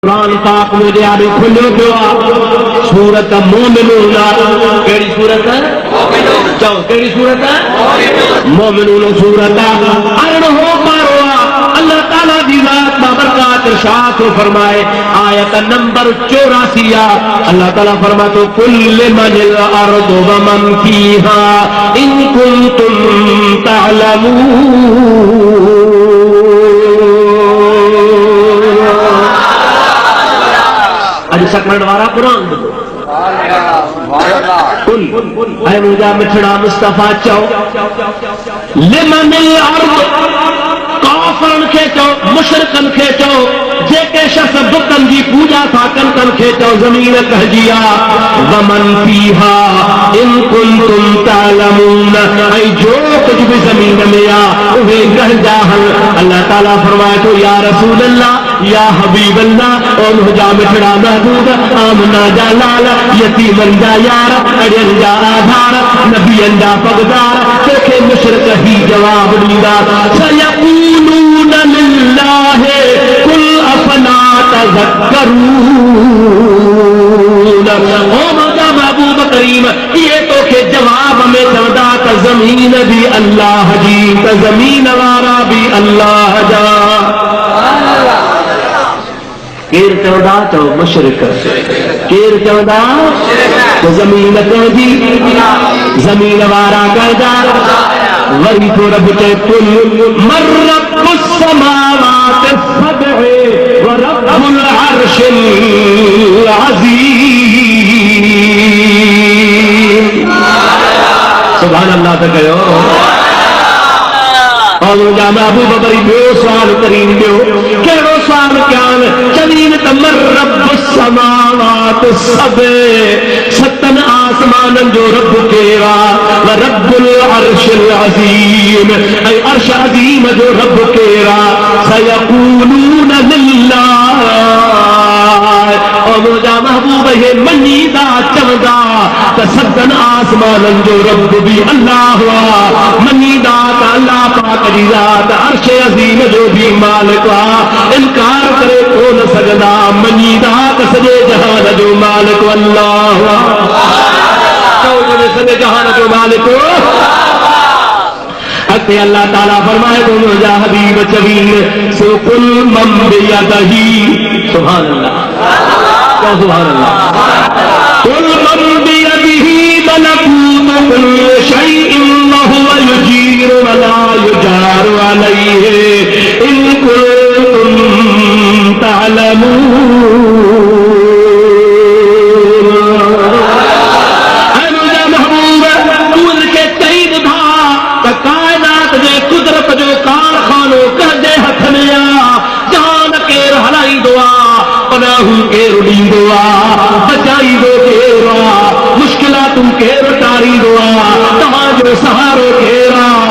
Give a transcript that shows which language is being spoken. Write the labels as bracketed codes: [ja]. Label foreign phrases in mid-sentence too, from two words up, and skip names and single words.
[sd] कुरान पाक में ॾियारो खुलियो पियो आहे सूरत मोमिनून। कहिड़ी सूरत? चओ कहिड़ी सूरत? मोमिनून सूरत आहे। अरिड़हों पारो आहे। अल्लाह ताला जी ज़ात बाबरकात इरशाद थो फरमाए आयत नंबर 84 आहे। الله تعالیٰ فرمائي ٿو [ar] قل لمن الأرض و من فيها إن كنتم تعلمون. [sd] अॼु सकण वारा कुरान ॿुधो। ऐं मुंहिंजा मिठड़ा मुस्तफ़ा चओ [ar] لمن الأرض [sd] काफ़िरनि खे चओ मुशरिकनि खे चओ जेके शख़्स बुतनि जी पूॼा था कनि तन खे चओ ज़मीन कहजी आहे [ar] ومن فيها إن كنتم تعلمون. [sd] ऐं जो कुझु बि ज़मीन में आहे उहे कहजा हल। अल्लाह ताला फरमाए थो [ar] يا رسول الله يا حبيب الله [sd] ओ मुंहिंजा मिठड़ा महबूब आमना जा लाल यतीमनि जा यार अड़ियनि जा आधार नबियनि जा पगदार तोखे मुशरिक ही जवाब ॾींदा [ar] سيقولون لله قل أفلا تذكرون. [sd] ओ मुंहिंजा महबूब करीम इहे तोखे जवाब में चवंदा त ज़मीन बि अल्लाह जी त ज़मीन वारा बि अल्लाह जा। केर चवंदा? चओ मुशरिक। केर चवंदा? तो ज़मीन कहजी ज़मीन वारा कहजा। وري تو رب چئي [ar] قل من رب السماوات السبع و رب العرش العظيم. سبحان الله [sd] त कयो। और मुंहिंजा महबूब वरी ॿियो सुवाल करीन ॿियो कहिड़ो सुवाल कयान? चवीन त [ar] من رب السماوات السبع [sd] सतनि आसमाननि जो रब केरु आहे [ar] و رب العرش العظيم [sd] ऐं अर्श अज़ीम जो रब केरु आहे [ar] سيقولون لله. [sd] और मुंहिंजा महबूब हे मञीदा चवंदा त सतनि आसमाननि जो रब बि अल्लाह आहे। मञीदा त अल्लाह पाक जी ज़ात अर्श अज़ीम जो भी मालिक आहे। इनकार करे कोन सघंदा। मञीदा त सॼे जहान जो मालिक अल्लाह आहे। सॼे जहान जो मालिक अॻिते अल्लाह ताला फरमाए थो मुंहिंजा हबीब चवीन सो [ar] قل من بيده. سبحان الله. चओ سبحان الله. قل من بيده ملكوت كل شيء و هو يجير و لا يجار عليه إن كنتم تعلمون. [sd] कायनात जे कुदरत जो कारखानो कंहिंजे हथ में आहे। जान केरु हलाईंदो आहे पनाहूं केरु ॾींदो आहे बचाईंदो केरु आहे मुश्किलातूं केरु टारींदो आहे तव्हांजो सहारो केरु आहे।